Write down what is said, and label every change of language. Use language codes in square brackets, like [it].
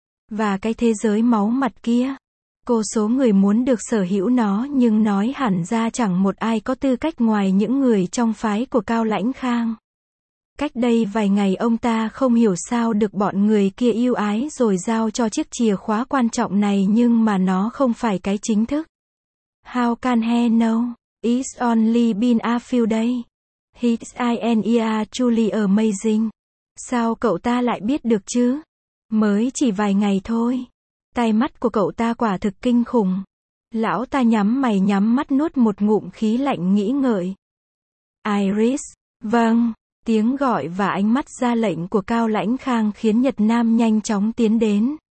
[vi] Và cái thế giới máu mặt kia. Cô số người muốn được sở hữu nó nhưng nói hẳn ra chẳng một ai có tư cách ngoài những người trong phái của Cao Lãnh Khang. Cách đây vài ngày ông ta không hiểu sao được bọn người kia ưu ái rồi giao cho chiếc chìa khóa quan trọng này nhưng mà nó không phải cái chính thức. [en] How can he know? It's only been a few days. His eyes are truly amazing. [vi] Sao cậu ta lại biết được chứ? Mới chỉ vài ngày thôi. Tai mắt của cậu ta quả thực kinh khủng. Lão ta nhắm mày nhắm mắt nuốt một ngụm khí lạnh nghĩ ngợi. Iris. Vâng. Tiếng gọi và ánh mắt ra lệnh của Cao Lãnh Khang khiến Nhật Nam nhanh chóng tiến đến.